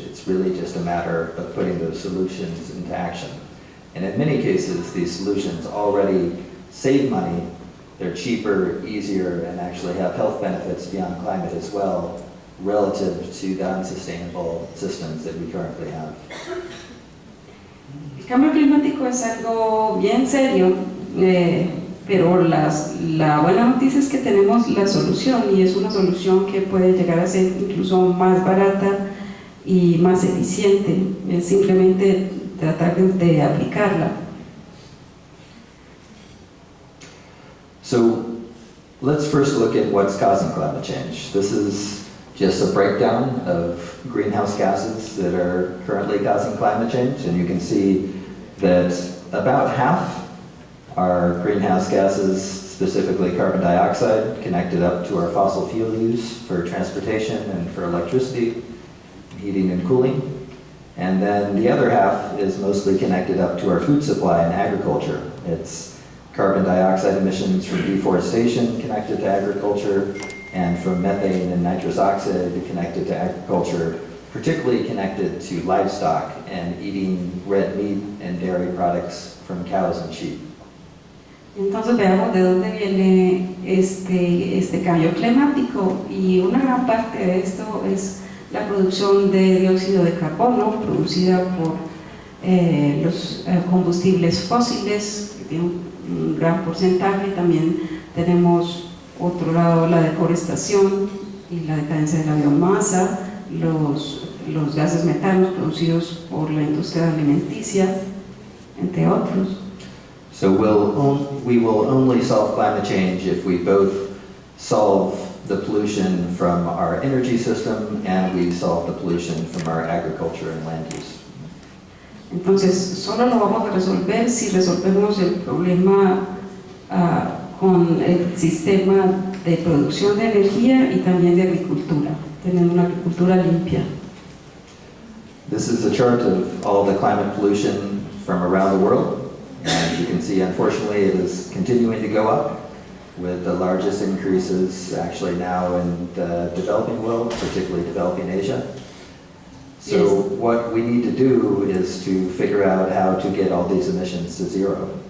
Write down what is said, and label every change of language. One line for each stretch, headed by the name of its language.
English: It's really just a matter of putting those solutions into action. And in many cases, these solutions already save money, they're cheaper, easier, and actually have health benefits beyond climate as well, relative to the unsustainable systems that we currently have.
Spanish: El cambio climático es algo bien serio, pero la buena noticia es que tenemos la solución, y es una solución que puede llegar a ser incluso más barata y más eficiente. Es simplemente tratar de aplicarla.
English: So let's first look at what's causing climate change. This is just a breakdown of greenhouse gases that are currently causing climate change, and you can see that about half are greenhouse gases, specifically carbon dioxide, connected up to our fossil fuel use for transportation and for electricity, heating and cooling. And then the other half is mostly connected up to our food supply and agriculture. It's carbon dioxide emissions from deforestation connected to agriculture, and from methane and nitrous oxide connected to agriculture, particularly connected to livestock and eating red meat and dairy products from cows and sheep.
Spanish: Entonces veamos de dónde viene este cambio climático, y una gran parte de esto es la producción de dióxido de carbono producida por los combustibles fósiles, que tienen un gran porcentaje. También tenemos otro lado la deforestación y la decadencia de la biomasa, los gases metanos producidos por la industria alimenticia, entre otros.
English: So we will only solve climate change if we both solve the pollution from our energy system and we solve the pollution from our agriculture and land use.
Spanish: Entonces, solo lo vamos a resolver si resolvemos el problema con el sistema de producción de energía y también de agricultura, teniendo una agricultura limpia.
English: This is a chart of all the climate pollution from around the world. And you can see, unfortunately, it is continuing to go up, with the largest increases actually now in the developing world, particularly developing Asia. So what we need to do is to figure out how to get all these emissions to zero.